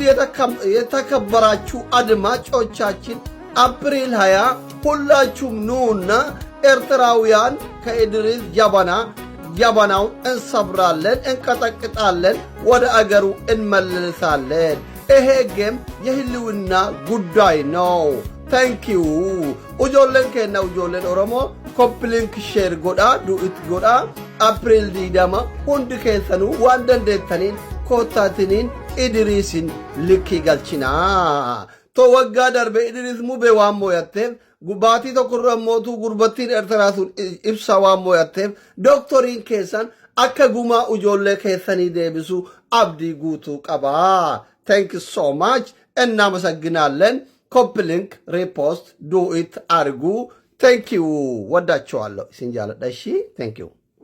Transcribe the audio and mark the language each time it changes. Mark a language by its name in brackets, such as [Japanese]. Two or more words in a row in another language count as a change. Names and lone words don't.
[Amharic] የተከበራችሁ አድማጮቻችን አፕሪል 20 ሁላችሁም ኑና ኤርትራውያን ከኢድሪስ ጀበናውን እንሰብራለን፣ እንቀጠቅጣለን፣ ወደ አገሩ እንመልሳለን። ይሄ ጌም የህልውና ጉዳይ ነው። [Oromo] ታንኪዩ ujoolleen keenya ujoolleen oromoo koppiliink sheer godhaa du'it godhaa apriil 20 hundi keessanuu waan dandeettaniin koottaatiniin idiriisin likkii galchinaa. To waggaa darbe idiriis mubee waan mooyatteef baatii tokkorra mootuu gurbattiin eertaraa sun ibsa waan mooyatteef dooktoriin keessan akka gumaa ujoollee keessanii deebisu abdii guutuu qabaa. [English] Thank you so much. [Amharic] እናመሰግናለን። ኮፕሊንክ [English] repost do it [Amharic] አርጉ። [English] thank you [Amharic] ወዳችኋለሁ። ሲንጃለ ዳሺ [English] thank you